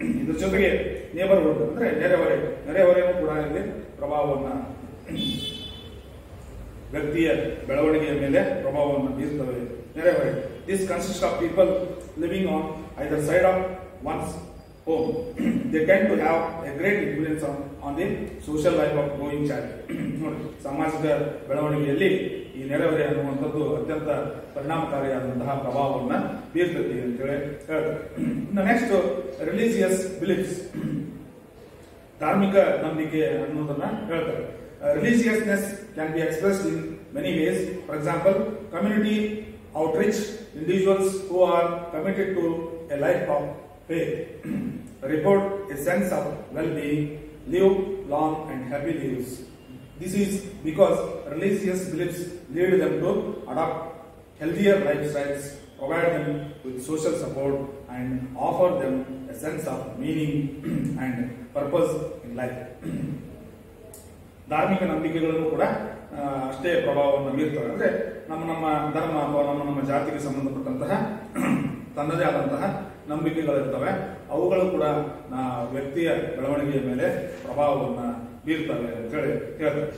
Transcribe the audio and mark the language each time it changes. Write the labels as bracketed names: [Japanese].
[Kannada] ಇದ್ರ ಜೊತೆಗೆ ನೇಬರ್ಹುಡ್ ಅಂದ್ರೆ ನೆರೆಹೊರೆಯೂ ಕೂಡ ಇಲ್ಲಿ ಪ್ರಭಾವವನ್ನ ವ್ಯಕ್ತಿಯ ಬೆಳವಣಿಗೆಯ ಮೇಲೆ ಪ್ರಭಾವವನ್ನು ಬೀರ್ತವೆ. [English] ನೆರೆಹೊರೆ this consist of people living on either side of once home. They tend to have a great influence on the social life of growing child. [Kannada] ನೋಡಿ, ಸಾಮಾಜಿಕ ಬೆಳವಣಿಗೆಯಲ್ಲಿ ಈ ನೆರೆಹೊರೆ ಅನ್ನುವಂಥದ್ದು ಅತ್ಯಂತ ಪರಿಣಾಮಕಾರಿಯಾದಂತಹ ಪ್ರಭಾವವನ್ನು ಬೀರ್ತದೆ ಅಂತ ಹೇಳಿ ಹೇಳ್ತಾರೆ. [English] next religious beliefs, [Kannada] ಧಾರ್ಮಿಕ ನಂಬಿಕೆ ಅನ್ನೋದನ್ನ ಹೇಳ್ತಾರೆ. [English] Religiousness can be expressed in many ways. For example, community outreach, individuals who are committed to a life of faith report a sense of well-being, live long and happy lives. This is because religious beliefs lead them to adopt healthier lifestyles, provide them with social support and offer them a sense of meaning and purpose in life. [Kannada] ಧಾರ್ಮಿಕ ನಂಬಿಕೆಗಳನ್ನು ಕೂಡ ಅಷ್ಟೇ ಪ್ರಭಾವವನ್ನು ಬೀರ್ತವೆ. ಅಂದ್ರೆ ನಮ್ಮ ಧರ್ಮ ಅಥವಾ ನಮ್ಮ ಜಾತಿಗೆ ಸಂಬಂಧಪಟ್ಟಂತಹ ತನ್ನದೇ ಆದಂತಹ ನಂಬಿಕೆಗಳಿರ್ತವೆ. ಅವುಗಳು ಕೂಡ ವ್ಯಕ್ತಿಯ ಬೆಳವಣಿಗೆಯ ಮೇಲೆ ಪ್ರಭಾವವನ್ನು ಬೀರ್ತವೆ ಅಂತ ಹೇಳಿ ಹೇಳ್ತಾರೆ.